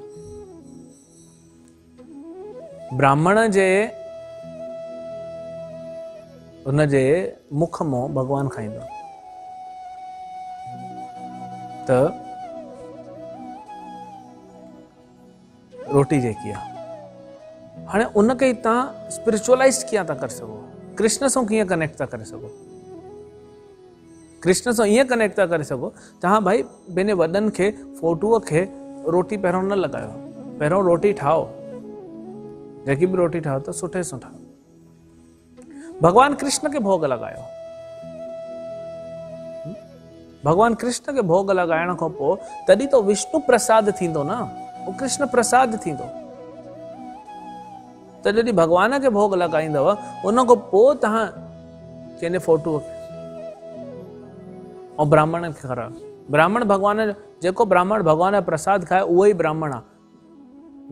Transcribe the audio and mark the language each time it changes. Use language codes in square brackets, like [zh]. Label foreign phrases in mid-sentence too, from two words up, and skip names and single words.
[sd] ब्राह्मण जे उनजे मुख मों भगवान खाईंदो त रोटी जेकी आहे हाणे उनखे तव्हां स्पिरिचुअलाइज़ कीअं था करे सघो, कृष्ण सां कीअं कनेक्ट था करे सघो। कृष्ण सां ईअं कनेक्ट था करे सघो, तव्हां भाई पंहिंजे वॾनि खे फोटूअ खे रोटी पहिरियों न लॻायो, पहिरियों रोटी ठाहो, जेकी बि रोटी ठाहो त सुठे सां ठाहो, भगवान कृष्ण के भोग लॻायो। भगवान कृष्ण के भोग लॻाइण खां पोइ तॾहिं तो विष्णु प्रसाद थींदो न, वो कृष्ण प्रसाद थींदो। त जॾहिं भगवान के भोग लॻाईंदव उन खां पोइ तव्हां कंहिंजे फोटूअ खे ऐं ब्राह्मण खे खारायो। ब्राह्मण भगवान जेको ब्राह्मण भगवान जो प्रसाद खाए उहो ई ब्राह्मण आहे।